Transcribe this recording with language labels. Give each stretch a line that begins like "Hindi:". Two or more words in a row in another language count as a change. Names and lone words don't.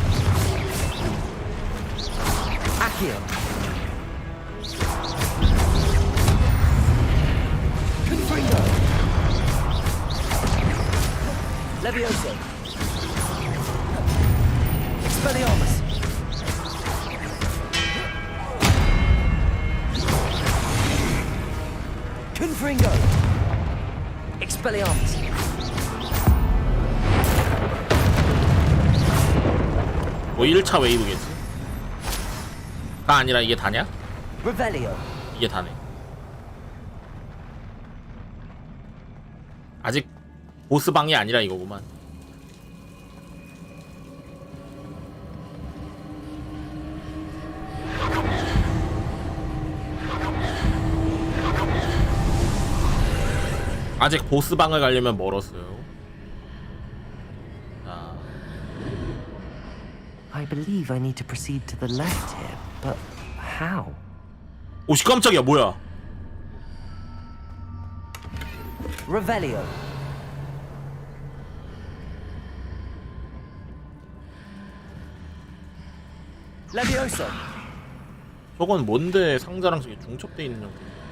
Korean: Accio, Confringo, Levioso, Expelliarmus, Confringo, Expelliarmus, 뭐 1차 웨이브겠지? 가 아니라 이게 다냐? Revelio, 이게 다네. 아직 보스방이 아니라 이거구만. 아직 보스방을 가려면 멀었어요. 자.
English: I believe I need to proceed to the left here, but how?
Korean: 오씨, 깜짝이야. 뭐야? Revelio, Levioso, 저건 뭔데 상자랑 저게 중첩돼 있는 형태?